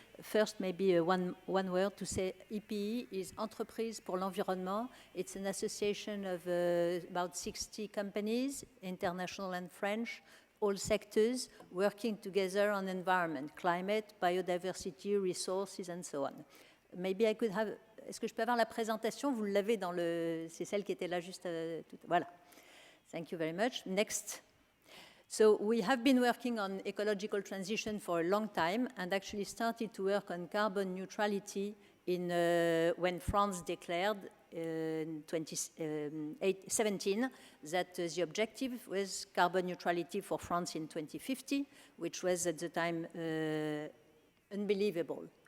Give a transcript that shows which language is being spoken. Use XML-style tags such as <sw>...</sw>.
<en>First, maybe one word to say EPE is Entreprise pour l'Environnement. It's an association of about 60 companies, international and French, all sectors, working together on environment, climate, biodiversity, resources, and so on. Maybe I could have...</en> <fr>Est-ce que je peux avoir la présentation? Vous l'avez dans le... C'est celle qui était là juste...</fr> <en>Voilà. Thank you very much. Next. So we have been working on ecological transition for a long time, and actually started to work on carbon neutrality when France declared in 2017 that the objective was carbon neutrality for France in 2050, which was at the time unbelievable.</en>